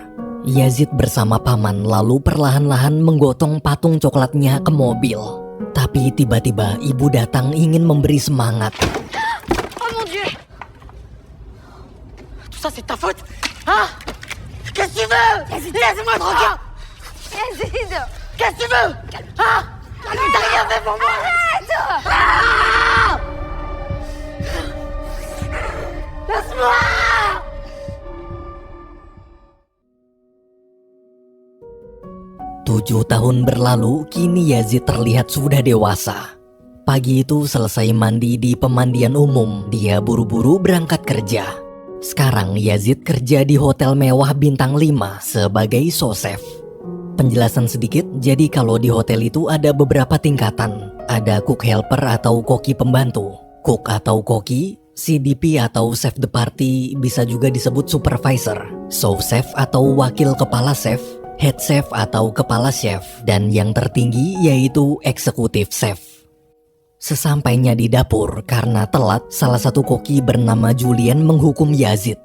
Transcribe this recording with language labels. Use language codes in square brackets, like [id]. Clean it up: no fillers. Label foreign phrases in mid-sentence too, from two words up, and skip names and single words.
[id] Yazid bersama paman lalu perlahan-lahan menggotong patung coklatnya ke mobil. Tapi tiba-tiba ibu datang ingin memberi semangat. [fr] Oh mon Dieu! Tout ça c'est ta faute! Hein? Qu'est-ce que tu veux? Laisse-moi tranquille! Yazid! Qu'est-ce que tu veux? Hein? T'as rien fait pour moi! Arrête! Ah! Laisse-moi! [id] Tujuh tahun berlalu, kini Yazid terlihat sudah dewasa. Pagi itu selesai mandi di pemandian umum, dia buru-buru berangkat kerja. Sekarang Yazid kerja di hotel mewah bintang 5 sebagai sous-chef. Penjelasan sedikit, jadi kalau di hotel itu ada beberapa tingkatan. Ada [en] cook helper [id] atau koki pembantu, cook atau koki, CDP atau [fr] chef de party, [id] bisa juga disebut supervisor, sous-chef atau wakil kepala chef, [en] head chef [id] atau kepala chef, dan yang tertinggi yaitu eksekutif chef. Sesampainya di dapur, karena telat, salah satu koki bernama Julian menghukum Yazid.